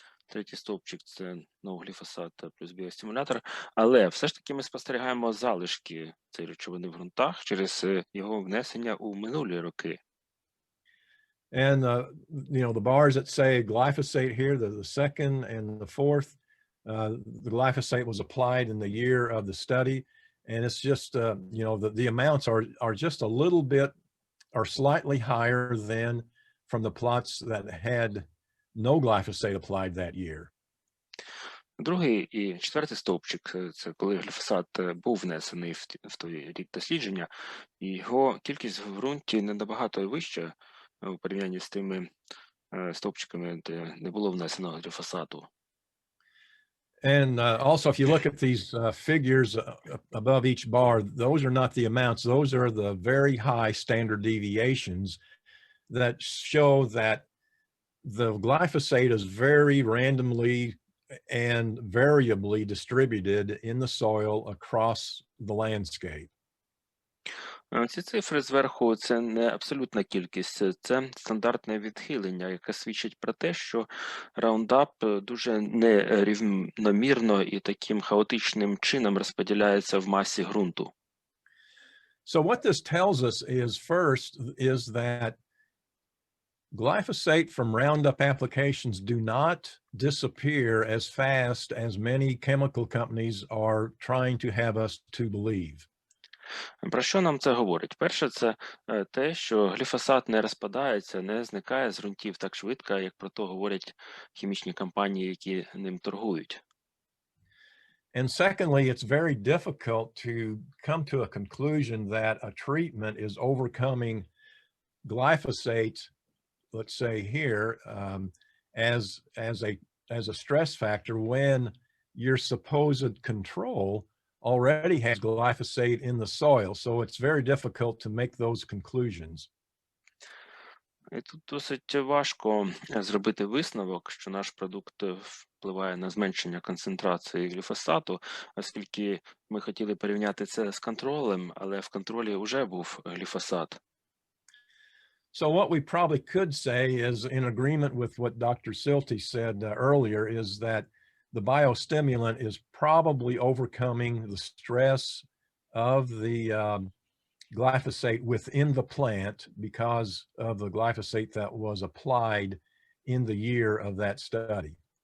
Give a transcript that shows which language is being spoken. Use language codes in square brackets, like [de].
[uk] третій стовпчик – це гліфосат плюс біостимулятор. Але все ж таки ми спостерігаємо залишки цієї речовини в ґрунтах через його внесення у минулі роки. [en] And, the bars that say glyphosate here, the second and the fourth, the glyphosate was applied in the year of the study. And it's just, the amounts are just a little bit or slightly higher than from the plots that had no glyphosate applied that year. [uk] Другий і четвертий стовпчик – це коли гліфосат був внесений в той рік дослідження, і його кількість в ґрунті не набагато вища у порівнянні з тими стовпчиками, де не було внесеного гліфосату. [en] And also, if you look at these figures above each bar, those are not the amounts. Those are the very high standard deviations that show that the glyphosate is very randomly and variably distributed in the soil across the landscape. [uk] Ці цифри зверху – це не абсолютна кількість, це стандартне відхилення, яке свідчить про те, що Roundup дуже нерівномірно і таким хаотичним чином розподіляється в масі ґрунту. [en] So what this tells us is that glyphosate from Roundup applications do not disappear as fast as many chemical companies are trying to have us to believe. [uk] Про що нам це говорить? Перше, це те, що гліфосат не розпадається, не зникає з ґрунтів так швидко, як про то говорять хімічні компанії, які ним торгують. [en] And secondly, it's very difficult to come to a conclusion that a treatment is overcoming glyphosate, let's say here, as a stress factor when your supposed control already has glyphosate in the soil. So it's very difficult to make those conclusions. [uk] І тут досить важко зробити висновок, що наш продукт впливає на зменшення концентрації гліфосату, оскільки ми хотіли порівняти це з контролем, але в контролі вже був гліфосат. [en] So what we probably could say is, in agreement with what Dr. Silty said earlier, is that the biostimulant is probably overcoming the stress of the glyphosate within the plant because of the glyphosate that was applied in the year of that study.